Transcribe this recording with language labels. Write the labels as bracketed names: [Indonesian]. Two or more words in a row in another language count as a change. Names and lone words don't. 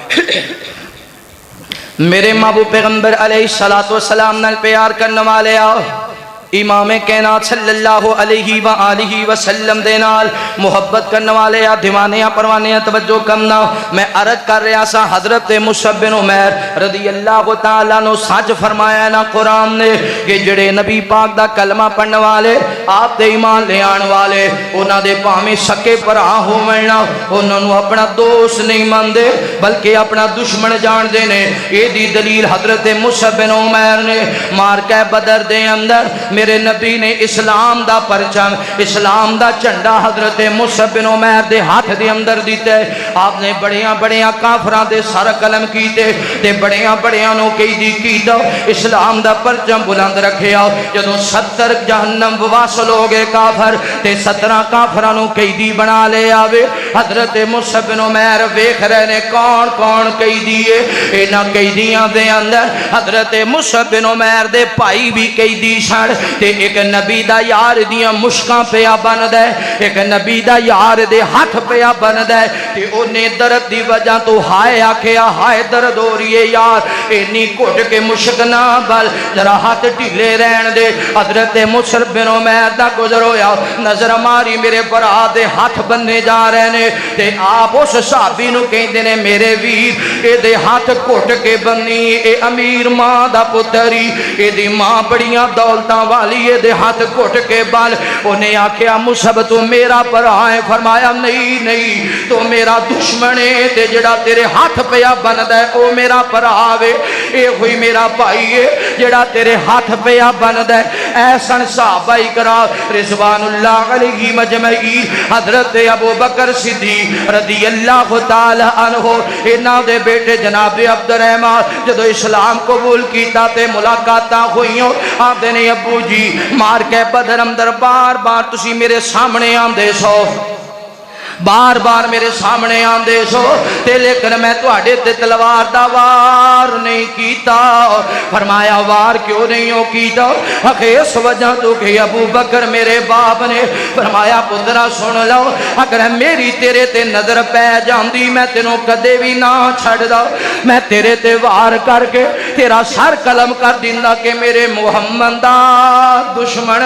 [Punjabi] میرے محبوب پیغمبر [Arabic] علیہ السلام [Punjabi] نال پیار کرنے والے آؤ، امام کائنات [Arabic] صلی اللہ علیہ وآلہ وسلم [Punjabi] دے نال محبت کرنے والے یا دیوانیاں پروانیاں توجہ کرنا۔ میں عرض کر رہا سا حضرت مصعب بن عمیر [Arabic] رضی اللہ تعالیٰ [Punjabi] نو سچ فرمایا نا قرآن نے کہ جڑے نبی پاک دا کلمہ پڑھنے والے، آپ دے ایمان لے آن والے، انہاں دے پاویں سکے بھرا ہوونا، انہاں نو اپنا دوست نہیں ماندے بلکہ اپنا دشمن جان دے نے۔ اے دی دلیل حضرت مصعب بن عمیر نے مارکہ بدر دے اندر میرے نبی نے اسلام دا پرچم اسلام دا جھنڈا حضرت مصعب بن عمیر دے ہاتھ دے اندر دیتے آپ نے بڑیاں بڑیاں کافراں دے سر قلم کیتے تے بڑیاں بڑیاں نو قیدی کیتا اسلام دا پرچم بلند رکھیا جدوں 70 جہنم واصل ہو گئے کافر تے 17 کافراں نو قیدی بنا لے آوے حضرت مصعب بن عمیر ویکھ رہے نے کون کون قیدی ہے انہاں قیدیاں دے اندر حضرت مصعب بن عمیر دے بھائی بھی قیدی سن تے ایک نبی دا یار دیاں مشکاں پیا بندا ہے ایک نبی دا یار دے ہاتھ پیا بندا ہے تے اونے درد دی وجہ تو ہائے آکھیا ہائے درد ہو رہی ہے یار اینی گھٹ کے مشک نہ بل ذرا ہاتھ ڈھیلے رہن دے حضرت مصعب بن عمیر دا گزر ہویا نظر ماری میرے برا دے ہاتھ بننے جا رہے نے تے آپ اس صحابی نو کہندے نے میرے ویر اے دے ہاتھ گھٹ کے بننی اے امیر ماں دا پتری اے دی ماں بڑیاں دولتاں والی اے دے ہاتھ گھٹ کے بن انہیں آکھیا مصعب تو میرا بھرا ہے فرمایا نہیں نہیں تو میرا دشمن ہے تے جڑا تیرے ہاتھ پیا بندا ہے او میرا بھرا وے اے ہوئی میرا بھائی ہے جڑا تیرے ہاتھ پیا بندا ہے ایسن صحابہ کرام [Arabic] رضوان اللہ علیہ مجمعین [Punjabi] حضرت ابو بکر صدیق [Arabic] رضی اللہ تعالی عنہ [Punjabi] انہاں دے بیٹے جناب عبد الرحمن جدو اسلام قبول کیتا تے ملاقاتاں ہوئیوں آندے نے ابو جی مار کے بدر اندر بار بار تسی میرے سامنے آندے سو بار بار میرے سامنے آندے سو تے لیکن میں تواڈے تے تلوار دا وار نہیں کیتا فرمایا وار کیوں نہیں ہو کیتا اس وجہ تو کہ ابو بکر میرے باپ نے فرمایا پترا سن لو اگر میری تیرے تے نظر پہ جاندی میں تینوں کدے بھی نہ چھڑ دا میں تیرے تے وار کر کے تیرا سر قلم کر دیندا کہ میرے محمد دا دشمن